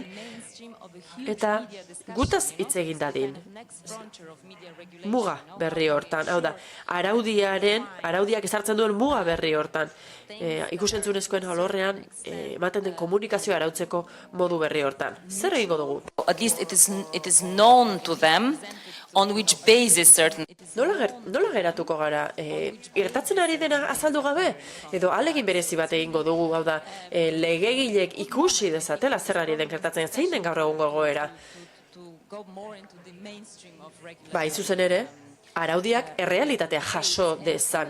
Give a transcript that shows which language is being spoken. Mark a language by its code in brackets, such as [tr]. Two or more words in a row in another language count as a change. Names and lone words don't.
[eu] Eta gutaz hitz egin dadin. Muga berri hortan, hau da, araudiak ezartzen duen muga berri hortan. Ikusentzunezkoen alorrean ematen den komunikazioa arautzeko modu berri hortan. Zer egingo dugu? [en] At least it is known to them on which basis certain... [eu] Nola geratuko gara? Gertatzen ari dena azaldu gabe? Edo alegin berezi bat egingo dugu, hau da, legegilek ikusi dezatela zer ari den gertatzen, zein den gaur egungo egoera? Zuzen ere, araudiak errealitatea jaso dezan.